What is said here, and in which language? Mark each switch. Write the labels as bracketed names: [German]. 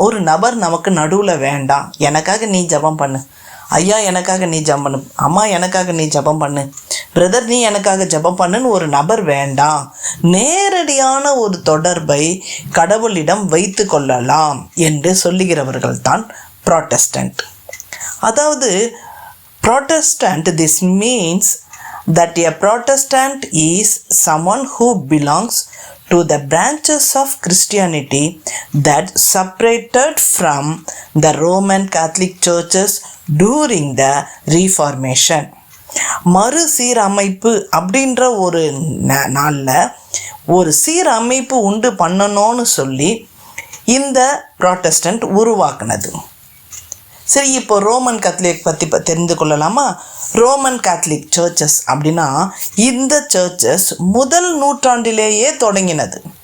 [Tamil] ஒரு நபர் நமக்கு நடுவில் வேண்டாம், எனக்காக நீ ஜெபம் பண்ணு, ஐயா எனக்காக நீ ஜெபம் பண்ணு, அம்மா எனக்காக நீ ஜெபம் பண்ணு, பிரதர் நீ எனக்காக ஜெபம் பண்ணுன்னு ஒரு நபர் வேண்டாம். நேரடியான ஒரு தொடர்பை கடவுளிடம் வைத்து கொள்ளலாம் என்று சொல்லுகிறவர்கள் தான் புராட்டஸ்டன்ட். அதாவது [English] Protestant, this means that a Protestant is someone who belongs to the branches of Christianity that separated from the Roman Catholic churches during the Reformation. [Tamil] மறு சீரமைப்பு அப்படின்ற ஒரு நாளில் ஒரு சீரமைப்பு உண்டு பண்ணணும்னு சொல்லி இந்த புராட்டஸ்டன்ட் உருவாக்குனது. சரி, இப்போ ரோமன் கேத்தலிக் பற்றி தெரிந்து கொள்ளலாமா? ரோமன் கேத்தலிக் சர்ச்சஸ் அப்படின்னா இந்த சர்ச்சஸ் முதல் நூற்றாண்டிலேயே தொடங்கினது.